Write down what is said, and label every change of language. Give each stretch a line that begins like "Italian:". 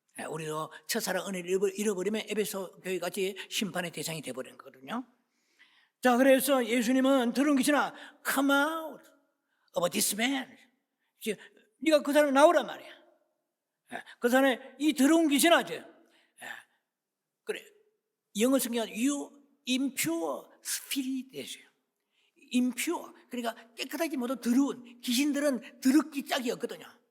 Korean: 우리도 첫사랑 은혜를 잃어버리면 에베소 교회같이 심판의 대상이 되어버린 거거든요. 자, 그래서 예수님은 더러운 귀신아,
English: come out of this man.
Korean: 네가 그 사람 나오란 말이야. 그 사람의 이 더러운 귀신아, 그래. 영어 성경은
English: you impure spirit.
Korean: impure. 그러니까 깨끗하지 못한 더러운 귀신들은 더럽기 짝이 없거든요.